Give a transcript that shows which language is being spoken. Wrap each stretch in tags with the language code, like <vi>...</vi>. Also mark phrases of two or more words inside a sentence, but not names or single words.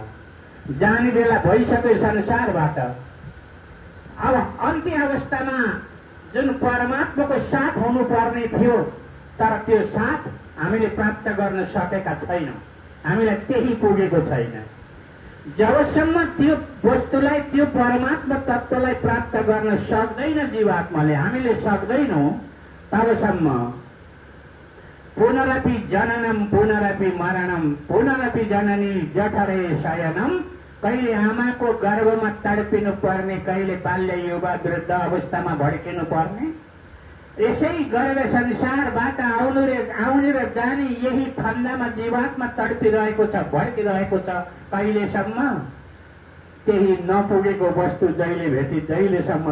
<ne>जाने बेला भइसक्यो संसारबाट। अब अन्त्य अवस्थामा जुन परमात्माको साथ हुनुपर्ने थियो, तर त्यो साथ हामीले प्राप्त गर्न सकेका छैनौँ, हामीलाई त्यही पुगेको छैन। जबसम्म त्यो वस्तुलाई, त्यो परमात्मा तत्त्वलाई प्राप्त गर्न सक्दैन जीवात्माले, हामीले सक्दैनौँ, तबसम्म</ne> <sa>पुनरपि जननम पुनरपि मरणम पुनरपि जननी जठरे शयनम,</sa> <ne>कहिले आमाको गर्भमा तडपिनु पर्ने, कहिले बाल्य युवा वृद्ध अवस्थामा भड्किनु पर्ने, यसै गरेर संसारबाट आउने र जाने यही फन्दामा जीवात्मा तडपिरहेको छ, भड्किरहेको छ। कहिलेसम्म? त्यही नपुगेको वस्तु जहिले भेटी जहिलेसम्म</ne>